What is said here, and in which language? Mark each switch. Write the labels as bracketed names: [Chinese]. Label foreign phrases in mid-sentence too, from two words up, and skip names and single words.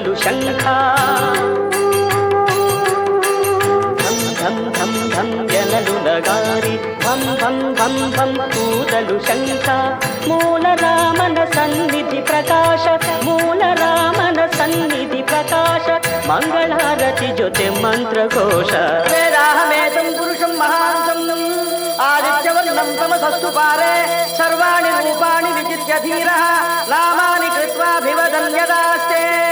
[Kannada] ಶಂಖ ಧಂ ಧಂ ಧಂ ಎನಲು ನಗಾರಿ ಭಂ ಭಂ ಭಂ ಭಂ ಕೂದಲು ಶಂಖ ಮೂಲ ರಾಮನ ಸನ್ನಿಧಿ ಪ್ರಕಾಶ ಮೂಲ ರಾಮನ ಸನ್ನಿಧಿ ಪ್ರಕಾಶ ಮಂಗಳಾರತಿ ಜೊತೆ ಮಂತ್ರಘೋಷ [Sanskrit] ವೇದಾಹಮೇತಂ ಪುರುಷಂ ಮಹಾಂತಂ ಆದಿತ್ಯವರ್ಣಂ ತಮಸಸ್ತು ಪಾರೆ ಸರ್ವಾಣಿ ರೂಪಾಣಿ ವಿಚಿತ್ಯ ಧೀರಃ ನಾಮಾನಿ ಕೃತ್ವಾಭಿವದನ್ಯದಾಸ್ತೆ.